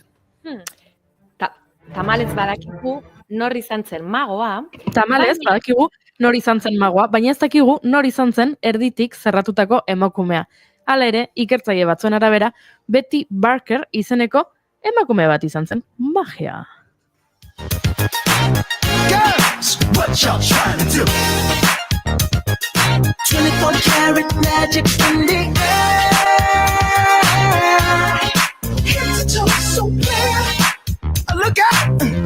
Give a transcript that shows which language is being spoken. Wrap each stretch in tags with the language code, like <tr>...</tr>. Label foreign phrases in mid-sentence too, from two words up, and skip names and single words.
<eu>Tamalez badakigu nor izan zen magoa. Tamalez badakigu nor izan zen magoa, baina ez dakigu nor izan zen erditik zerratutako emakumea. Hala ere, ikertzaile batzuen arabera, Betty Barker izeneko emakume bat izan zen magia.</eu> <en>Girls, what y'all trying to do? 24 karat magic in the air. Head to toe so clear. Look out!</en>